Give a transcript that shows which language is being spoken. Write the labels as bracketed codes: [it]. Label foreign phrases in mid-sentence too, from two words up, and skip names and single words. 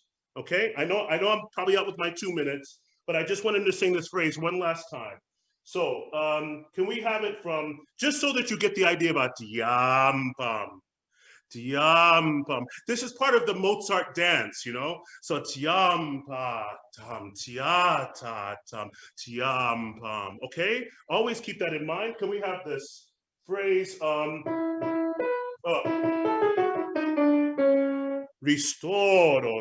[en] Okay, I know I'm probably out with my 2 minutes, but I just wanted to sing this phrase one last time. So can we have it from, just so that you get the idea about yam pam. Tiam-pam. This is part of the Mozart dance, you know? So tiam-pa-tam, tia-ta-tam, tiam-pam. Okay? Always keep that in mind. Can we have this phrase, ristoro.